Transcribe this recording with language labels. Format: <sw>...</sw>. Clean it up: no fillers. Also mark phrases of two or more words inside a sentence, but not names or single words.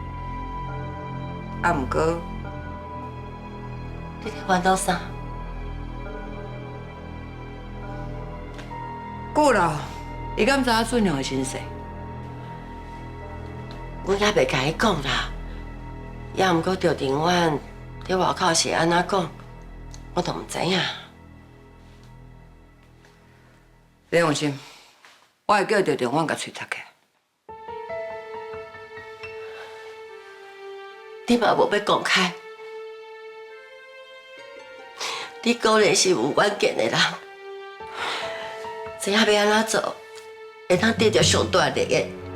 <nan>毋过，你伫烦恼啥？顾老，伊敢知影俊良的身世？阮也袂甲伊讲啦，也毋过赵庭婉伫外口是安怎讲，我都毋知影。你放心，我会叫赵庭婉甲喙插起来。你嘛无要讲开，你果然是有远见的人，知影要安怎做，会当得到上大利益。</nan>